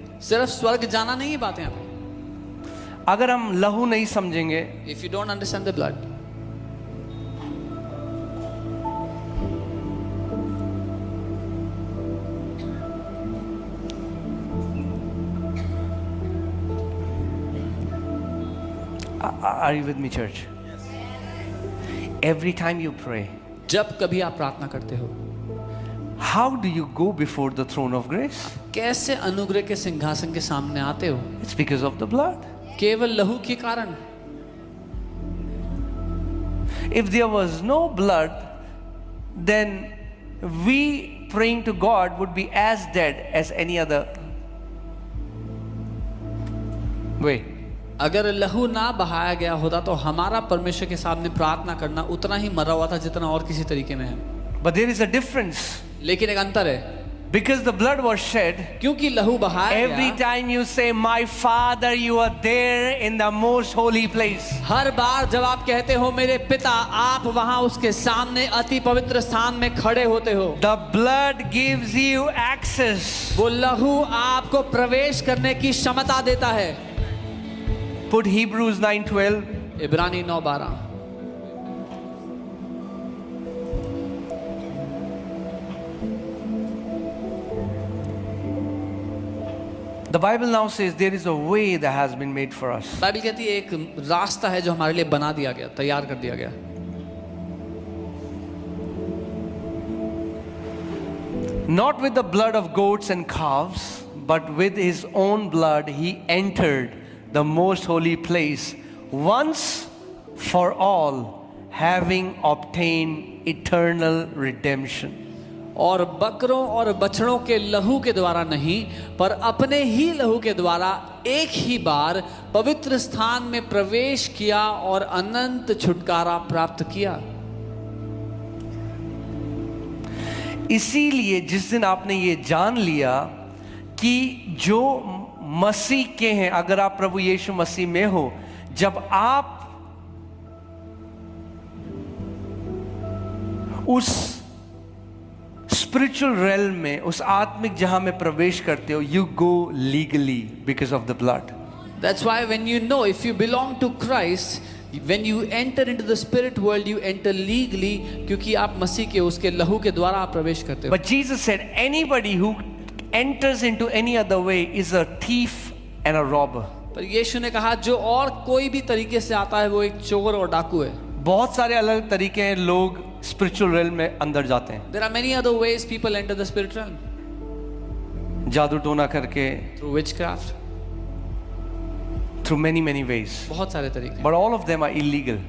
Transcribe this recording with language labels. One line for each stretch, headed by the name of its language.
Hindi: सिर्फ स्वर्ग जाना नहीं है बात यहाँ पे। अगर हम लहू नहीं समझेंगे,
English: If you don't understand the blood, are you with me, church? Every time you pray,
Hindi: जब कभी आप प्रार्थना करते हो,
English: how do you go before the throne of grace?
Hindi: कैसे अनुग्रह के सिंहासन के सामने आते हो?
English: It's because of the blood.
Hindi: केवल लहू के कारण।
English: If there was no blood, then we praying to God would be as dead as any other way.
Hindi: अगर लहू ना बहाया गया होता तो हमारा परमेश्वर के सामने प्रार्थना करना उतना ही मरा हुआ था जितना और किसी तरीके में है।
English: But there is a difference.
Hindi: लेकिन एक अंतर है,
English: Because the blood was shed,
Hindi: क्योंकि लहू बहाया
English: every
Hindi: गया,
English: time you say, My Father, you are there in the most holy place.
Hindi: हर बार जब आप कहते हो मेरे पिता, आप वहां उसके सामने अति पवित्र स्थान में खड़े होते हो।
English: The blood gives you access.
Hindi: वो लहू आपको प्रवेश करने की क्षमता देता है।
English: Put Hebrews 9:12.
Hindi: इब्रानी 9:12।
English: The Bible now says there is a way that has been made for us.
Hindi: Bible कहती है एक रास्ता है जो हमारे लिए बना दिया गया, तैयार कर दिया गया।
English: Not with the blood of goats and calves, but with his own blood he entered the most holy place once for all, having obtained eternal redemption.
Hindi: और बकरों और बछड़ों के लहू के द्वारा नहीं, पर अपने ही लहू के द्वारा एक ही बार पवित्र स्थान में प्रवेश किया और अनंत छुटकारा प्राप्त किया। इसीलिए जिस दिन आपने ये जान लिया कि जो मसीह के हैं, अगर आप प्रभु यीशु मसीह में हो, जब आप उस स्पिरिचुअल रेल्म में, उस आत्मिक जहां में प्रवेश करते हो,
English: You go legally because of the blood. That's why when you know if you belong to Christ, when you enter into the spirit world, you enter legally,
Hindi: क्योंकि आप मसीह के उसके लहू के द्वारा आप प्रवेश करते हो।
English: But Jesus said anybody who enters into any other way is a thief and a robber.
Hindi: पर यीशु ने कहा जो और कोई भी तरीके से आता है वो एक चोर और डाकू है। बहुत सारे अलग तरीके हैं लोग स्पिरिचुअल रेल्म में अंदर जाते हैं।
English: There are many other ways people enter the spirit realm.
Hindi: जादू टोना करके,
English: Through witchcraft. through many ways.
Hindi: बहुत सारे तरीके।
English: But all of them are illegal.